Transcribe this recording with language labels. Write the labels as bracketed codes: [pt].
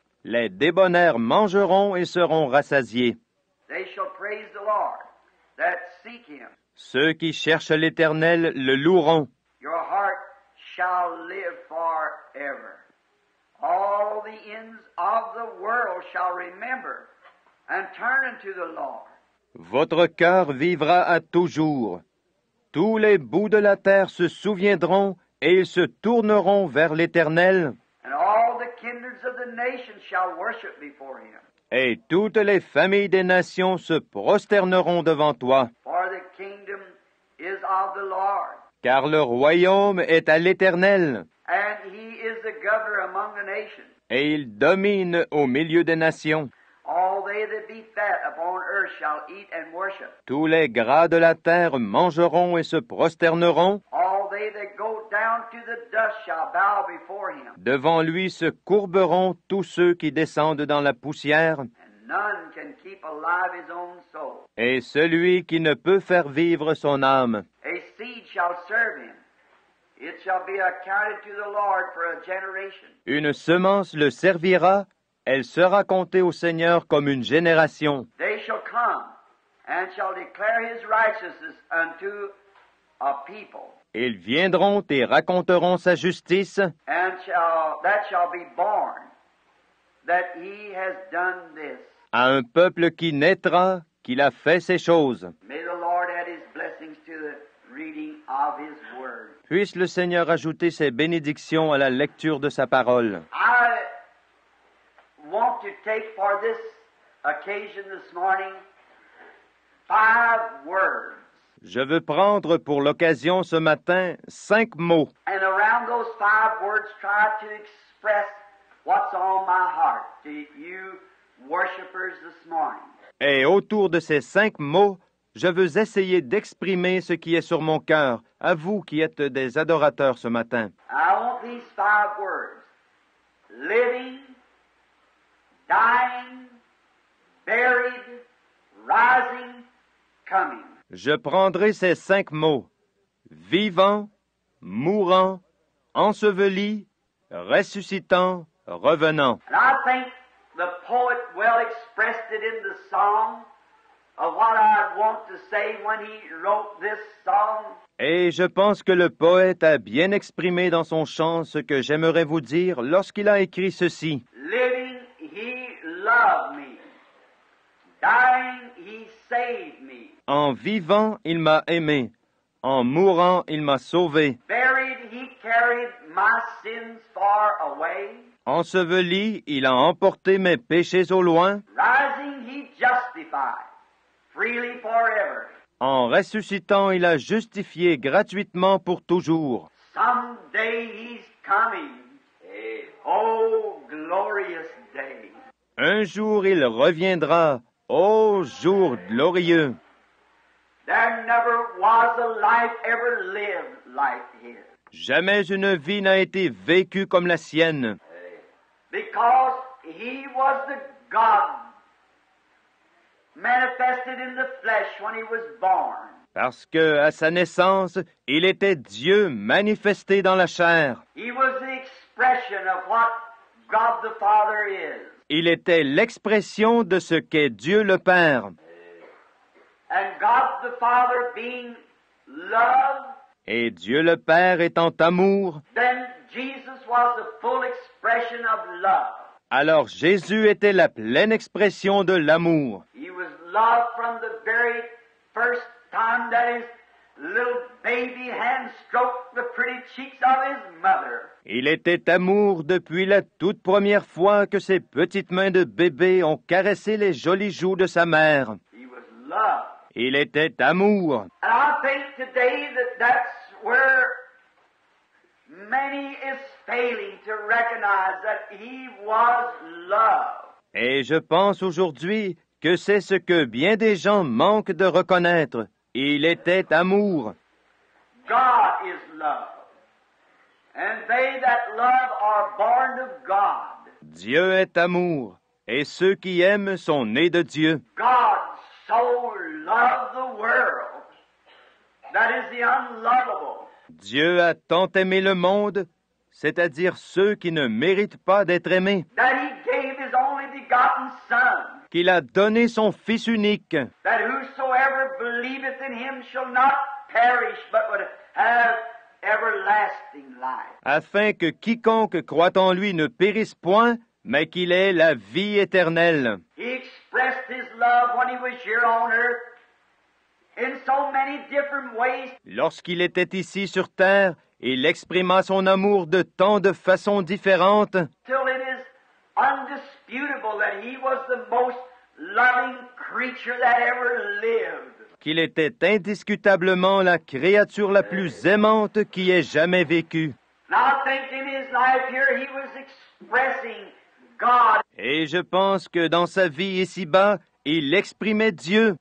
[fr] Les débonnaires mangeront et seront rassasiés. [en] They shall praise the Lord that seek him. [fr] Ceux qui cherchent l'Éternel le loueront. [en] Your heart shall live forever. All the ends of the world shall remember and turn unto the Lord. [fr] Votre cœur vivra à toujours. Tous les bouts de la terre se souviendront et ils se tourneront vers l'Éternel, [en] And all the kindreds of the nations shall worship before him. [fr] et toutes les familles des nations se prosterneront devant toi, [en] For the kingdom is of the Lord, [fr] car le royaume est à l'Éternel, [en] and he is the governor among the nations. [fr] et il domine au milieu des nations. [en] All they that be fat upon earth shall eat and worship. [fr] Tous les gras de la terre mangeront et se prosterneront. [en] All they that go down to the dust shall bow before him. [fr] Devant lui se courberont tous ceux qui descendent dans la poussière, [en] And none can keep alive his own soul. [fr] et celui qui ne peut faire vivre son âme. [en] A seed shall serve him. It shall be accounted to the Lord for a generation. [fr] Une semence le servira, elle sera comptée au Seigneur comme une génération. [en] They shall come and shall declare his righteousness unto a people. [fr] Ils viendront et raconteront sa justice, [en] And that shall be born, that he has done this. [fr] à un peuple qui naîtra, qu'il a fait ces choses. [en] May the Lord add his blessings to the reading of his word. [fr] Puisse le Seigneur ajouter ses bénédictions à la lecture de sa parole. [en] I want to take for this occasion this morning 5 words. [fr] Je veux prendre pour l'occasion ce matin 5 mots. [en] And around those 5 words, try to express what's on my heart to you worshipers this morning. [fr] Et autour de ces 5 mots, je veux essayer d'exprimer ce qui est sur mon cœur, à vous qui êtes des adorateurs ce matin. [en] I want these 5 words: living, dying, buried, rising, coming. [fr] Je prendrai ces 5 mots: vivant, mourant, enseveli, ressuscitant, revenant. [en] And I think the poet well expressed it in the song of what I'd want to say when he wrote this song. [fr] Et je pense que le poète a bien exprimé dans son chant ce que j'aimerais vous dire lorsqu'il a écrit ceci. [en] Living, he loved me. Dying, he saved me. [fr] En vivant, il m'a aimé. En mourant, il m'a sauvé. [en] Buried, he carried my sins far away. [fr] Enseveli, il a emporté mes péchés au loin. [en] Rising, he justified freely forever. [fr] En ressuscitant, il a justifié gratuitement pour toujours. [en] Someday he's coming. Oh, glorious day. [fr] Un jour, il reviendra. Ô jour glorieux! [en] There never was a life ever lived like his. [fr] Jamais une vie n'a été vécue comme la sienne, [en] Because he was the God manifested in the flesh when he was born. [fr] parce que, à sa naissance, il était Dieu manifesté dans la chair. [en] He was the expression of what God the Father is. [fr] Il était l'expression de ce qu'est Dieu le Père. [en] And God the Father being love, [fr] Et Dieu le Père étant amour, [en] then Jesus was the full expression of love. [fr] alors Jésus était la pleine expression de l'amour. [en] He was love from the very first time that his little baby hand stroked the pretty cheeks of his mother. [fr] Il était amour depuis la toute première fois que ses petites mains de bébé ont caressé les jolies joues de sa mère. [en] He was love. [fr] Il était amour. [en] And I think today that that's where many is failing to recognize that he was love. [fr] Et je pense aujourd'hui que c'est ce que bien des gens manquent de reconnaître. Il était amour. [en] God is love. And they that love are born of God. [fr] Dieu est amour, et ceux qui aiment sont nés de Dieu. [en] God so loved the world. That is the unlovable. [fr] Dieu a tant aimé le monde, c'est-à-dire ceux qui ne méritent pas d'être aimés, [en] That he gave his only begotten Son, [fr] qu'il a donné son Fils unique, [en] that whosoever believeth in him shall not perish, but would have everlasting life. [fr] afin que quiconque croit en lui ne périsse point, mais qu'il ait la vie éternelle. [en] He expressed his love when he was here on earth in so many different ways. [fr] Lorsqu'il était ici sur terre, il exprima son amour de tant de façons différentes, [en] Till it is undisputable that he was the most loving creature that ever lived. [fr] qu'il était indiscutablement la créature la plus aimante qui ait jamais vécu. [en] And I think in his life here he was expressing God [fr] Et je pense que dans sa vie ici-bas, il exprimait Dieu.